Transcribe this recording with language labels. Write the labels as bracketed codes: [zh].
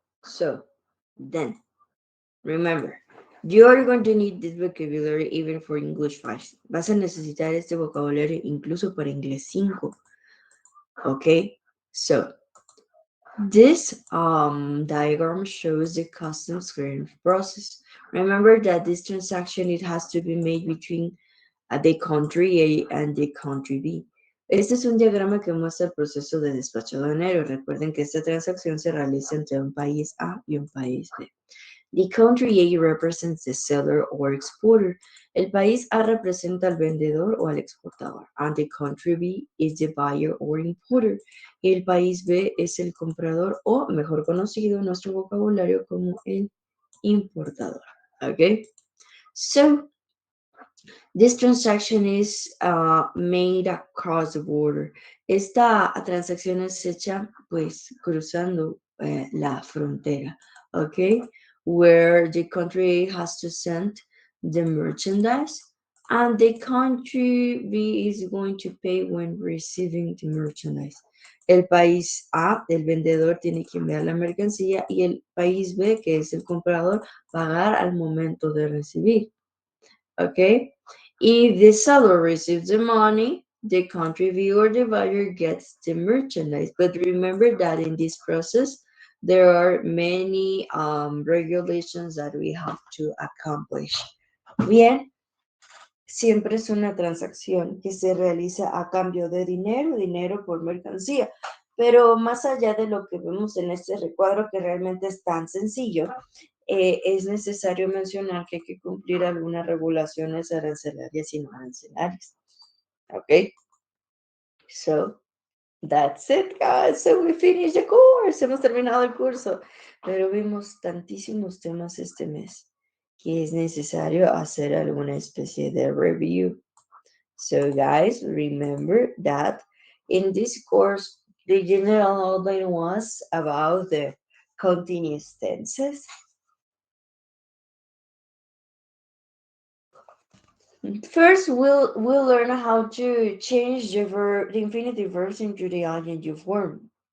[en] So, then, remember, you're going to need this vocabulary even for English 5. [es] Vas a necesitar este vocabulario incluso para Inglés 5. [en] Okay? So, this diagram shows the customs clearance process. Remember that this transaction, it has to be made between the country A and the country B. [es] Este es un diagrama que muestra el proceso de despacho aduanero. Recuerden que esta transacción se realiza entre un país A y un país B. [en] The country A represents the seller or exporter. [es] El país A representa al vendedor o al exportador. [en] And the country B is the buyer or importer. [es] Y el país B es el comprador o, mejor conocido en nuestro vocabulario como el importador. [en] Okay? So, this transaction is made across the border. [es] Esta transacción es hecha pues cruzando la frontera, okay? [en] Where the country A has to send the merchandise and the country B is going to pay when receiving the merchandise. [es] El país A, el vendedor, tiene que enviar la mercancía y el país B, que es el comprador, pagar al momento de recibir. [en] Okay? If the seller receives the money, the country B or the buyer gets the merchandise. But remember that in this process, there are many regulations that we have to accomplish. [es] Bien, siempre es una transacción que se realiza a cambio de dinero, dinero por mercancía. Pero más allá de lo que vemos en este recuadro, que realmente es tan sencillo, es necesario mencionar que hay que cumplir algunas regulaciones arancelarias y no arancelarias. [en] ¿Ok? So, that's it, guys. So we finished the course. [es] Hemos terminado el curso. Pero vimos tantísimos temas este mes que es necesario hacer alguna especie de review. So, guys, remember that in this course, the general outline was about the continuous tenses. First, we'll learn how to change the infinitive verbs into the ing form.